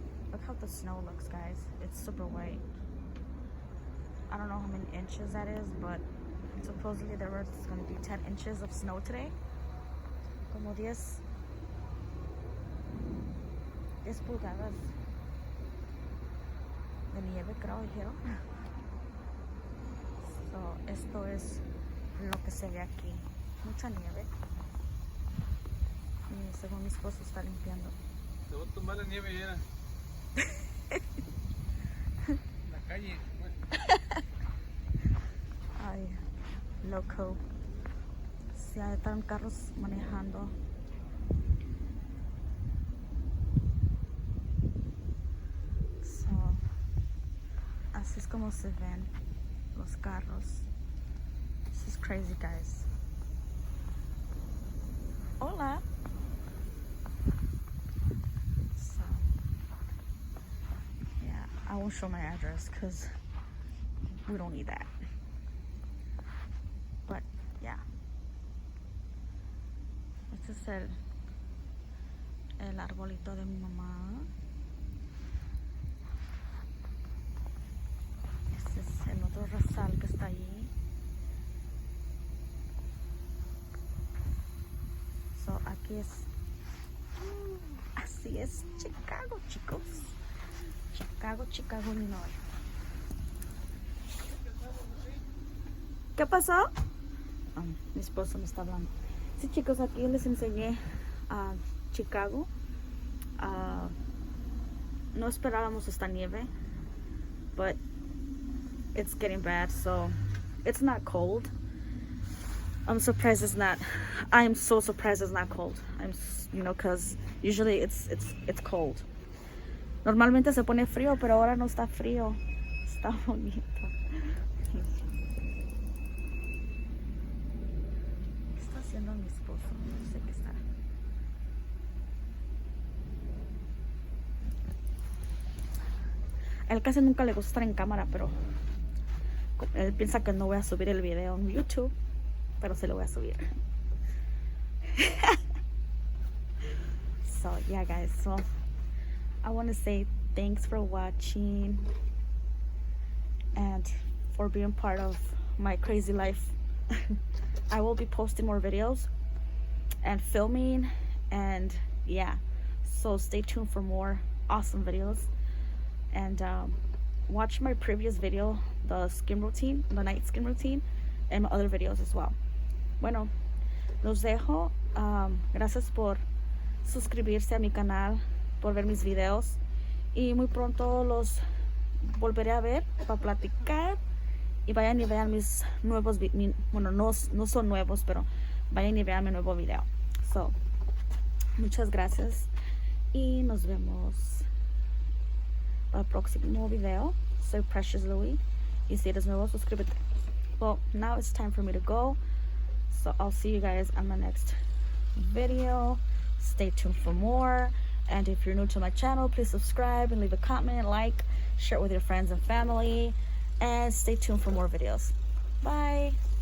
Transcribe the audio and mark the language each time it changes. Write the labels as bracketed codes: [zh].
[en] Look how the snow looks, guys. It's super white. I don't know how many inches that is, but supposedly there was going to be 10 inches of snow today. [es] Como 10 pulgadas de nieve, creo, dijeron. So, esto es lo que se ve aquí. Mucha nieve. Y según mi esposo está limpiando. Te voy a tomar la nieve ya. La calle. Ay, loco. Si están carros manejando. So, así es como se ven los carros. [en] This is crazy, guys. [es] Hola. [en] So, yeah, I won't show my address because we don't need that. [es] But yeah, este es el arbolito de mi mamá. Este es el otro rosal que está allí. aquí es. Así es Chicago, chicos. Chicago, Illinois. ¿Qué pasó? Mi esposo me está hablando. Sí, chicos, aquí les enseñé a Chicago. [en] No esperábamos esta nieve, but it's getting bad, so it's not cold. I'm so surprised it's not cold. Because usually it's cold. [es] Normalmente se pone frío, pero ahora no está frío. Está bonito. ¿Qué está haciendo mi esposo? No sé qué está. A él casi nunca le gusta estar en cámara, pero él piensa que no voy a subir el video en YouTube, pero se lo voy a subir. [en] So yeah, guys, so I want to say thanks for watching and for being part of my crazy life. I will be posting more videos and filming, and yeah, so stay tuned for more awesome videos. And watch my previous video, the night skin routine, and my other videos as well. [es] Bueno, los dejo. Gracias por suscribirse a mi canal, por ver mis videos, y muy pronto los volveré a ver para platicar, y vayan y vean mis nuevos bueno, no son nuevos, pero vayan y vean mi nuevo video. So, muchas gracias y nos vemos para el próximo video. Soy Precious Louie, y si eres nuevo, suscríbete. [en] Well, now it's time for me to go, so I'll see you guys on my next video. Stay tuned for more, and if you're new to my channel, please subscribe and leave a comment, like, share it with your friends and family, and stay tuned for more videos. Bye.